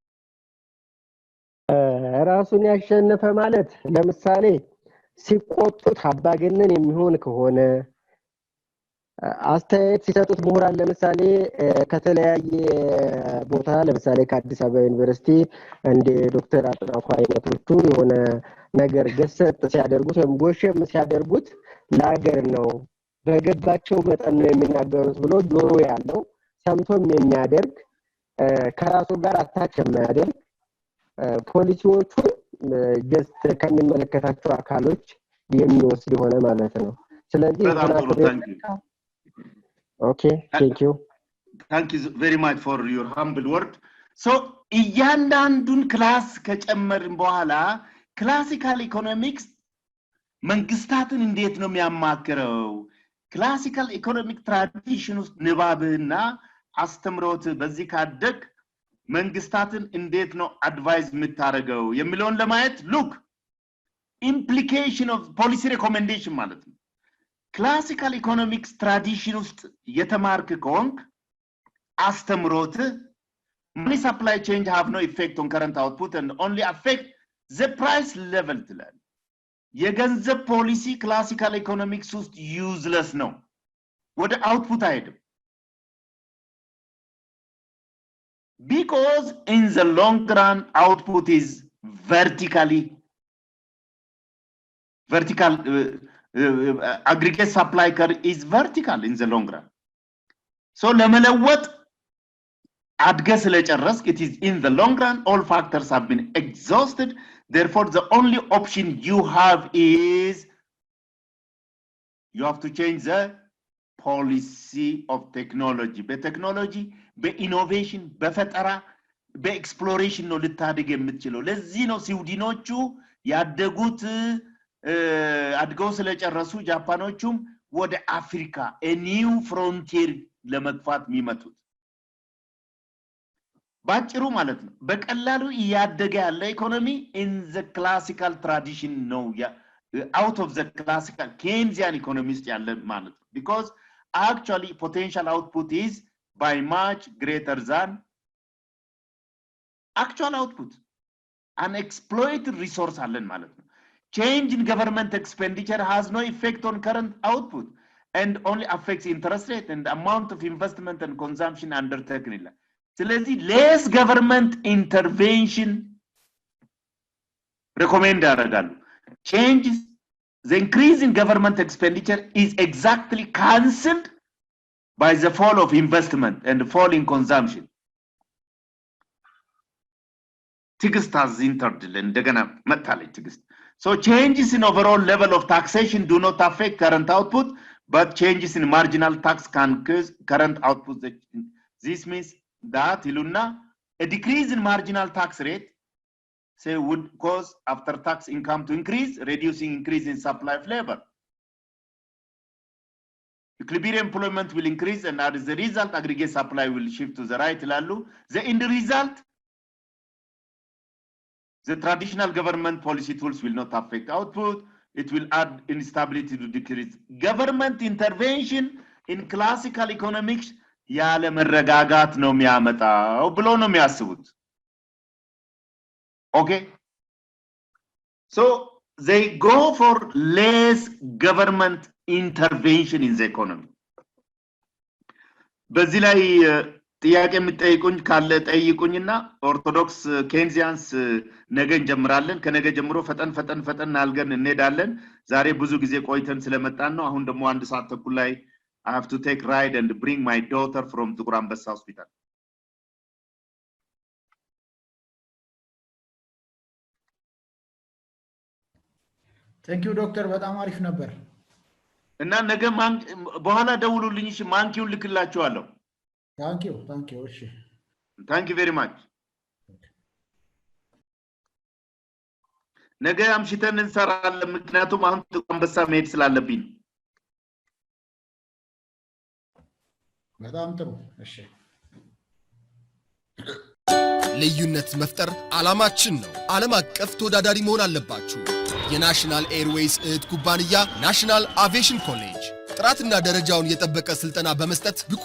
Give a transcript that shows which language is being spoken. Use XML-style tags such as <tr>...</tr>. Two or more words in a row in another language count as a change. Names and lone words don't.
<am>ራሱን ያሸነፈ ማለት ለምሳሌ ሲቆጡት አባገነን የሚሆን ከሆነ አስተያየት ሲሰጡት ምሁራን ለምሳሌ ከተለያየ ቦታ ለምሳሌ ከአዲስ አበባ ዩኒቨርሲቲ እንደ ዶክተር አጥናፉ አይነቶቹ የሆነ ነገር ገሰጥ ሲያደርጉት ወይም ጎሸም ሲያደርጉት ለሀገር ነው በገባቸው መጠን ነው የሚናገሩት ብሎ ጆሮ ያለው ሰምቶም የሚያደርግ ከራሱ ጋር አታች የሚያደርግ ፖሊሲዎቹን ጀስት ከሚመለከታቸው አካሎች የሚወስድ ሆነ ማለት ነው። ስለዚህ</am> <en>Okay, thank you. Thank you very much for your humble word.</en> <am>So እያንዳንዱን ክላስ ከጨመርን በኋላ</am> <en>classical economics</en> <am>መንግስታትን እንዴት ነው የሚያማክረው?</am> <en>classical economic tradition</en> <am>ውስጥ ንባብና አስተምሮት በዚህ ካደግ መንግስታትን እንዴት ነው አድቫይዝ የምታረገው የሚለውን ለማየት</am> <en>look implication of policy recommendation</en> <am>ማለት ነው።</am> <en>classical economics tradition</en> <am>ውስጥ የተማርክ ከሆንክ አስተምሮት</am> <en>money supply change have no effect on current output and only affect the price level</en> <am>ትላል። የገንዘብ ፖሊሲ</am> <en>classical economics</en> <am>ውስጥ ዩዝለስ ነው፣ ወደ አውትፑት አይሄድም።</am> <en>because in the long run output is vertical aggregate supply curve is vertical in the long run. So</en> <am>ለመለወጥ አድገ ስለጨረስክ</am> <en>it is in the long run all factors have been exhausted, therefore the only option you have is you have to change the policy of technology.</en> <am>በቴክኖሎጂ በኢኖቬሽን በፈጠራ በኤክስፕሎሬሽን ነው ልታድግ የምትችለው። ለዚህ ነው ስዊድኖቹ ያደጉት አድገው ስለጨረሱ ጃፓኖቹም ወደ አፍሪካ</am> <en>a new frontier</en> <am>ለመግፋት የሚመጡት። ባጭሩ ማለት ነው በቀላሉ ያደገ ያለ ኢኮኖሚ</am> <en>in the classical tradition ነው out of the classical Keynesian economist</en> <am>ያለ ማለት ነው</am> <en>because actually potential output is by much greater than actual output. Unexploited resource</en> <am>አለን ማለት ነው.</am> <en>Change in government expenditure has no effect on current output and only affects interest rate and amount of investment and consumption undertaken</en> <am>ይላል። ስለዚህ</am> <en>less government intervention recommend ያደርጋሉ። Changes the increase in government expenditure is exactly cancelled by the fall of investment and fall in consumption.</en> <am>ትግስት</am> <en>has entered</en> <am>እንደገና መጣለች ትግስት.</am> <en>So changes in overall level of taxation do not affect current output, but changes in marginal tax can cause current output. This means that Iluna, a decrease in marginal tax rate say would cause after tax income to increase, reducing increase in supply of labor. Equilibrium employment will increase and as a result aggregate supply will shift to the right lalu. The end result the traditional government policy tools will not affect output. It will add instability to decrease. Government intervention in classical economics</en> <am>ያለ መረጋጋት ነው የሚያመጣው ብሎ ነው የሚያስቡት።</am> <en>Okay, so they go for less government intervention in the economy.</en> <am>በዚህ ላይ ጥያቄ የምትጠይቁኝ ካለ ጠይቁኝና</am> <en>orthodox Keynesians</en> <am>ነገ እንጀምራለን። ከነገ ጀምሮ ፈጠን አልገን እንሄዳለን። ዛሬ ብዙ ጊዜ ቆይተን ስለመጣን ነው። አሁን ደግሞ 1 ሰዓት ተኩል ላይ</am> <en>I have to take ride and bring my daughter from Tukur Ambassa Hospital. Thank you doctor,</en> <am>በጣም አሪፍ ነበር። እና ነገ በኋላ ደውሉልኝ እሺ፣ ማንኪውን ልክላችኋለሁ።</am> <en>Thank you እሺ። Thank you very much.</en> <am>ነገ አምሽተን እንሰራለን፣ ምክንያቱም አሁን ጥቁር አንበሳ መሄድ ስላለብኝ። በጣም ጥሩ እሺ። ልዩነት መፍጠር ዓላማችን ነው። ዓለም አቀፍ ተወዳዳሪ መሆን አለባችሁ። የናሽናል ኤርዌይስ እህት ኩባንያ ናሽናል አቪዬሽን ኮሌጅ ጥራትና ደረጃውን የጠበቀ ስልጠና በመስጠት ብቁ</am>